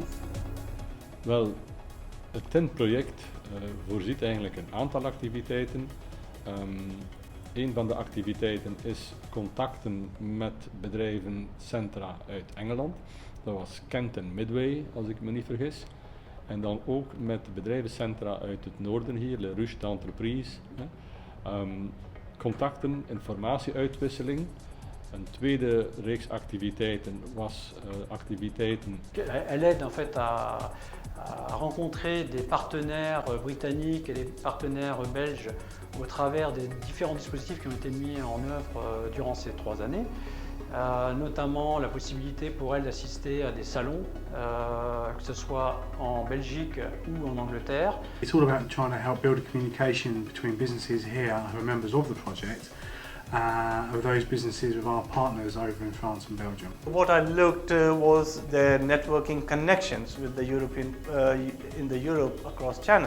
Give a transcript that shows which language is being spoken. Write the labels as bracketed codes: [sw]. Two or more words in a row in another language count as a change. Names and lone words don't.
[nl] Wel, het TEN-project voorziet eigenlijk een aantal activiteiten. Een van de activiteiten is contacten met bedrijvencentra uit Engeland. Dat was Kent en Midway, als ik me niet vergis. En dan ook met bedrijvencentra uit het noorden hier, [fr] leur, entreprises. [nl] Contacten, informatieuitwisseling. Een tweede reeks activiteiten was activiteiten. [fr] Elle aide en fait à rencontrer des partenaires britanniques et des partenaires belges au travers des différents dispositifs qui ont été mis en œuvre durant ces 3 années. Notamment la possibilité pour elle d'assister à des salons, que ce soit en Belgique ou en Angleterre. [en] It's all about trying to help build a communication between businesses here who are members of the project, of those businesses with our partners over in France and Belgium. What I looked was the networking connections with the in the Europe across Channel.